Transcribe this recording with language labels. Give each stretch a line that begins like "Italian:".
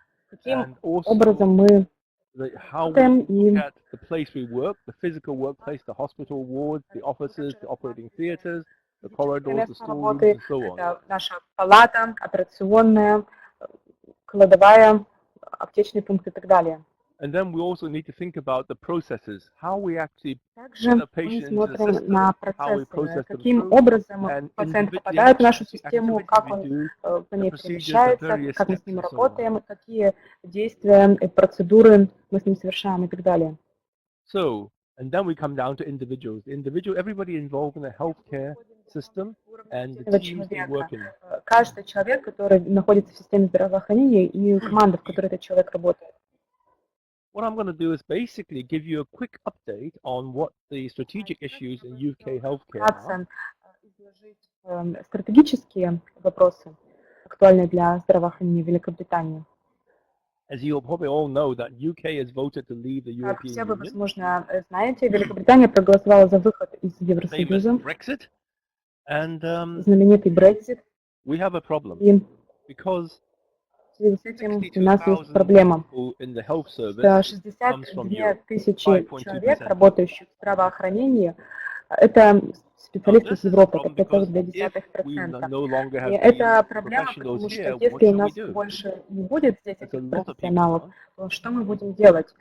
Russian: Каким образом мы работаем и место работы, это наша палата, операционная, кладовая, аптечный пункт и так далее.
English: And then we also need to think about the processes, how we actually
Russian: Также мы смотрим на процессы, каким образом пациент попадает в нашу систему, как он по ней перемещается, как мы с ним работаем, какие действия и процедуры мы с ним совершаем и так далее.
English: So, and then we come down to individuals. Everybody involved in the healthcare system and the teams they work in.
Russian: Каждый человек, который находится в системе здравоохранения, и команда, в которой этот человек работает.
English: What I'm going to do is basically give you a quick update on what the strategic issues in UK healthcare are.
Russian: Стратегические вопросы, актуальные для здравоохранения Великобритании.
English: As you probably all know, that UK has voted to leave the European Union.
Russian: Как все вы, возможно, знаете, Великобритания проголосовала за выход из Евросоюза.
English: Brexit. And
Russian: знаменитый Brexit.
English: We have a problem. Because
Russian: в связи с этим у нас есть проблема. 62 тысячи человек, работающих в здравоохранении, это специалисты из Европы, это 5,2%. И это проблема, потому что если у нас больше не будет здесь этих профессионалов, то что мы будем делать?